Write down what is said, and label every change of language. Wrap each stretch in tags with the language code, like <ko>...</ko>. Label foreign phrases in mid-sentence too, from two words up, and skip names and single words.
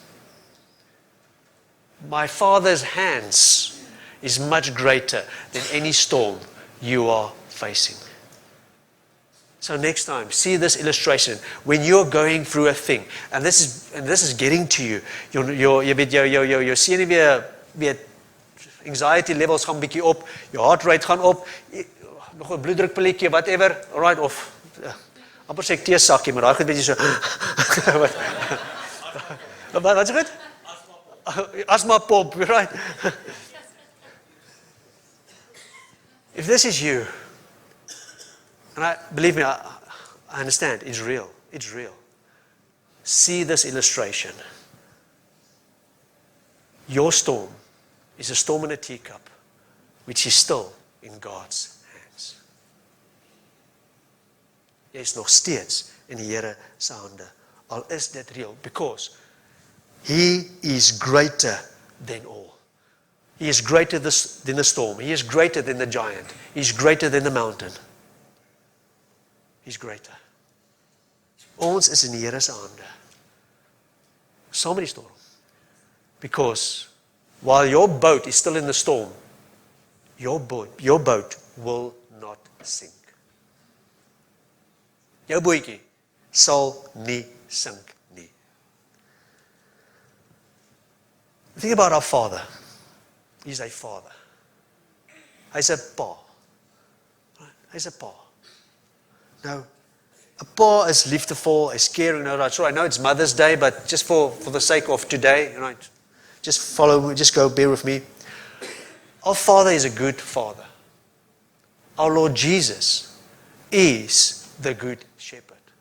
<en>My Father's hands is much greater than any storm you are facing. So next time, see this illustration. When you're going through a thing, and this is getting to you, your</en> <af>senuwee weer</af> <en>anxiety levels</en> <af>gaan bietjie op,</af> <en>your heart rate</en> <af>gaan op, nog 'n bloeddrukpilletjie,</af> <en>whatever, alright,</en> <af>of amper sê ek teesakkie, maar daai goed bietjie so. Wat is dit?</af> <en>Asma pop, right? If this is you, and believe me, I understand, it's real. It's real. See this illustration. Your storm is a storm in a teacup, which is still in God's hands.</en> <af>Jy is nog steeds in die Here se hande. Al is dit</af> <en>real, because He is greater than all. He is greater than the storm. He is greater than the giant. He is greater than the mountain. He's greater.</en> <af>Ons is in die Here se hande. Saam met die storm.</af> <en>Because while your boat is still in the storm, your boat will not sink.</en> <af>Jou bootjie sal nie sink nie.</af> <en>Think about our Father. He's a father.</en> <af>Hy's 'n pa. Hy's 'n pa.</af> <en>Now, a pa</en> <af>is liefdevol,</af> <en>is caring. So I know it's Mother's Day, but just for the sake of today, right? Just bear with me. Our Father is a good Father. Our Lord Jesus is the good shepherd.</en>